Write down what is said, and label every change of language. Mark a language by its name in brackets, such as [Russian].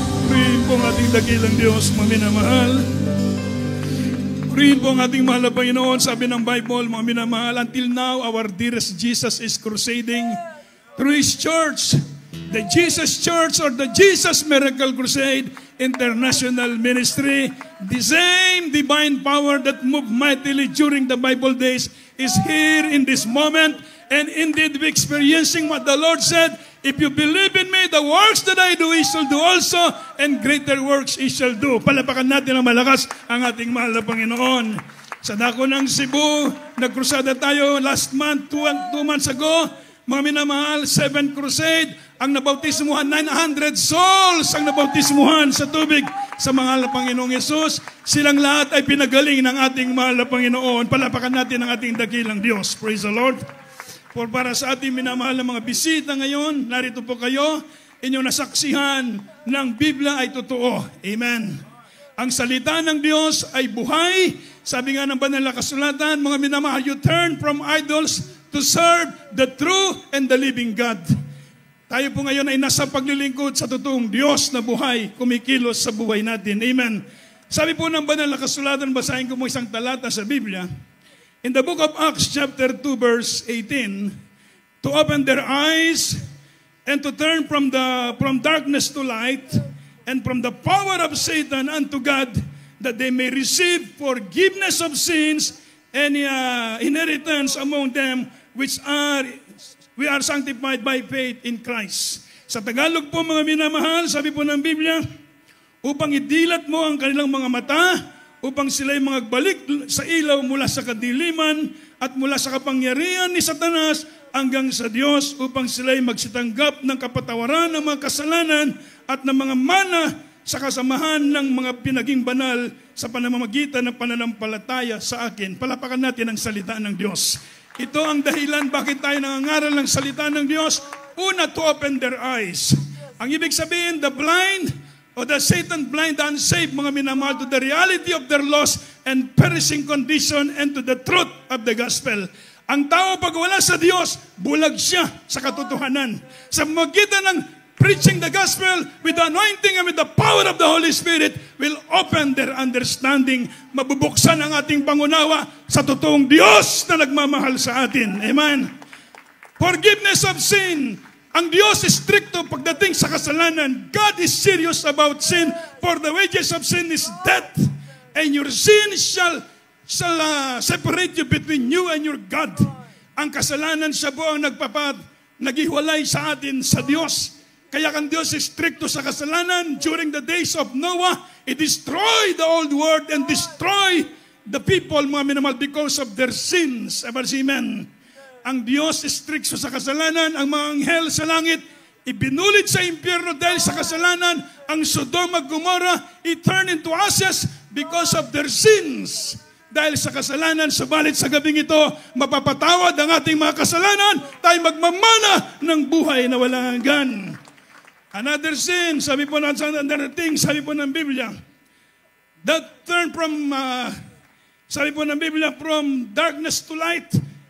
[Filipino] Purihin po ang ating dakilang Diyos, mga minamahal. Purihin po ang ating mahal na Panginoon. Sabi ng Bible, mga minamahal, [English] until now, our dearest Jesus is crusading through His church, the Jesus Church or the Jesus Miracle Crusade International Ministry. The same divine power that moved mightily during the Bible days is here in this moment. And indeed, we're experiencing what the Lord said, if you believe in me, the works that I do, He shall do also, and greater works He shall do. [Filipino] Palapakan natin ang malakas ang ating mahal na Panginoon. Sa dako ng Cebu, nagkrusada tayo last month, 2 months ago. Mga minamahal, 7 crusade, ang nabautismuhan, 900 souls ang nabautismuhan sa tubig sa mahal na Panginoong Yesus. Silang lahat ay pinagaling ng ating mahal na Panginoon. Palapakan natin ang ating dakilang Diyos. [English] Praise the Lord. [Filipino] For para sa ating minamahal na mga bisita ngayon, narito po kayo, inyong nasaksihan ng Biblia ay totoo. Amen. Ang salita ng Diyos ay buhay. Sabi nga ng banal na kasulatan, mga minamahal, [English] you turn from idols to serve the true and the living God. [Filipino] Tayo po ngayon ay nasa paglilingkod sa totoong Diyos na buhay, kumikilos sa buhay natin. Amen. Sabi po ng banal na kasulatan, basahin ko mo isang talata sa Biblia. [English] In the book of Acts chapter 2 verse 18, to open their eyes and to turn from darkness to light and from the power of Satan unto God, that they may receive forgiveness of sins and inheritance among them which we are sanctified by faith in Christ. [Filipino] Sa Tagalog po mga minamahal, sabi po ng Biblia, upang idilat mo ang kanilang mga mata, upang sila'y magbalik sa ilaw mula sa kadiliman at mula sa kapangyarihan ni Satanas hanggang sa Diyos, upang sila'y magsitanggap ng kapatawaran ng mga kasalanan at ng mga mana sa kasamahan ng mga pinaging banal sa panamamagitan ng pananampalataya sa akin. Palapakan natin ang salita ng Diyos. Ito ang dahilan bakit tayo nangangaral ng salita ng Diyos. [English] Una, to open their eyes. [Filipino] Ang ibig sabihin, [English] the blind o the Satan blind the unsaved, [Filipino] mga minamahal, [English] to the reality of their lost and perishing condition and to the truth of the gospel. [Filipino] Ang tao pag wala sa Diyos, bulag siya sa katotohanan. Sa magitan ng [English] preaching the gospel with the anointing and with the power of the Holy Spirit will open their understanding. [Filipino] Mabubuksan ang ating pangunawa sa totoong Diyos na nagmamahal sa atin. Amen. [English] Forgiveness of sin. [Filipino] Ang Diyos is stricto pagdating sa kasalanan. [English] God is serious about sin. For the wages of sin is death. And your sin shall separate you between you and your God. [Filipino] Ang kasalanan siya po ang naghiwalay sa atin sa Diyos. Kaya ang Diyos is stricto sa kasalanan. [English] During the days of Noah, He destroyed the old world and destroyed the people, [Filipino] mga minamahal, [English] because of their sins. Amen. [Filipino] Ang Diyos is stricto sa kasalanan. Ang mga anghel sa langit, ibinulit sa impyerno dahil sa kasalanan. [English] Ang Sodoma at Gomorrah, it turned into ashes because of their sins. [Filipino] Dahil sa kasalanan, subalit sa gabing ito, mapapatawad ang ating mga kasalanan, tayo magmamana ng buhay na walang hanggan. [English] Another sin, [Filipino] sabi po ng Biblia, [English] that turn from, sabi po ng Biblia, from darkness to light.